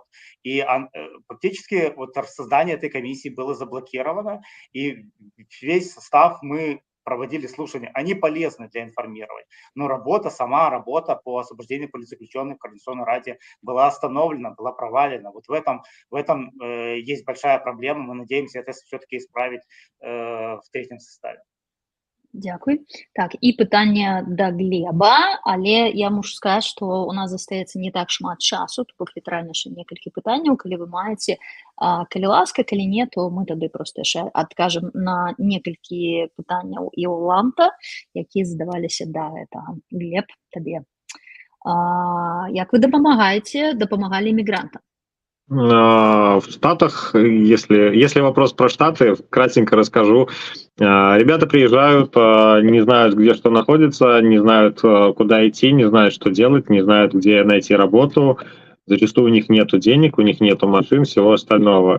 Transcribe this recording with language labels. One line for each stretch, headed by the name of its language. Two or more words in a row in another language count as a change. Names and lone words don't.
Russian: И практически вот создание этой комиссии было заблокировано, и весь состав мы проводили слушания. Они полезны для информирования, но сама работа по освобождению политзаключенных в Координационной раде была остановлена, была провалена. Вот в этом есть большая проблема. Мы надеемся это все-таки исправить в третьем составе.
Belarusian: Дзякуй. Так, і пытанне да Глеба, але я мушу сказаць, што у нас застаецца не так шмат часу, тут літаральна яшчэ некалькі пытанняў, калі вы маеце, калі ласка, калі не, то мы тады проста яшчэ адкажам на некалькі пытанняў і Оланта, якія задаваліся да гэтага. Глеб, табе. Як вы дапамагалі мігрантам?
Russian: В Штатах, если вопрос про Штаты, кратенько расскажу. Ребята приезжают, не знают, где что находится, не знают, куда идти, не знают, что делать, не знают, где найти работу. Зачастую у них нету денег, у них нету машин, всего остального.